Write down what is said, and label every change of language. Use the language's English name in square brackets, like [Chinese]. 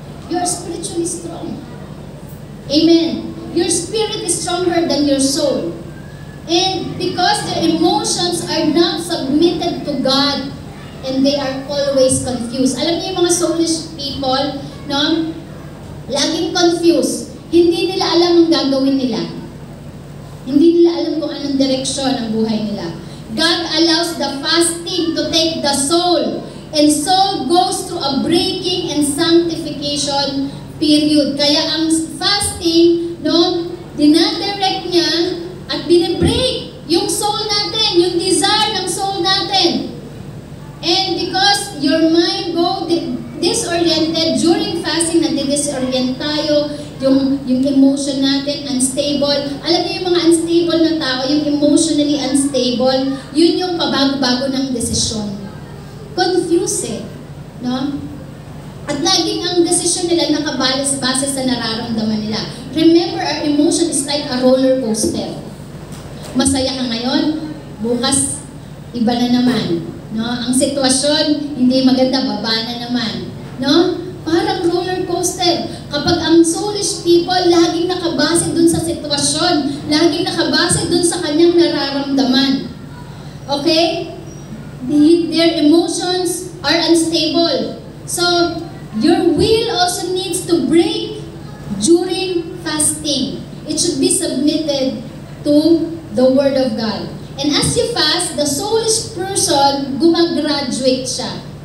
[English] You are spiritually strong. Amen. Your spirit is stronger than your soul. And because their emotions are not submitted to God, and they are always confused. [Filipino] Alam niyo yung mga soulish people, no? Laging confused. Hindi nila alam ang gagawin nila. Hindi nila alam kung anong direksyon ang buhay nila. [English] God allows the fasting to take the soul and soul goes through a breaking and sanctification period. [Filipino] Kaya ang fasting, no, dinadirect niya at binibreak yung soul natin, yung desire ng soul natin. [English] And because your mind go disoriented during fasting, [Filipino] nadi-disorient tayo, yung emotion natin unstable. Alam niyo yung mga unstable na tao, yung emotionally unstable, yun yung pabago-bago ng desisyon. Confused no? At laging ang desisyon nila nakabase sa nararamdaman nila. [English] Remember, our emotion is like a roller coaster. [Filipino] Masaya ka ngayon, bukas iba na naman. No? Ang sitwasyon, hindi maganda, baba na naman. No? Parang roller coaster. Kapag ang soulish people, laging nakabase dun sa sitwasyon, laging nakabase dun sa kanyang nararamdaman. [English] Okay? Their emotions are unstable. So, your will also needs to break during fasting. It should be submitted to the Word of God. And as you fast, the soulish person, [Filipino] gumagraduate siya.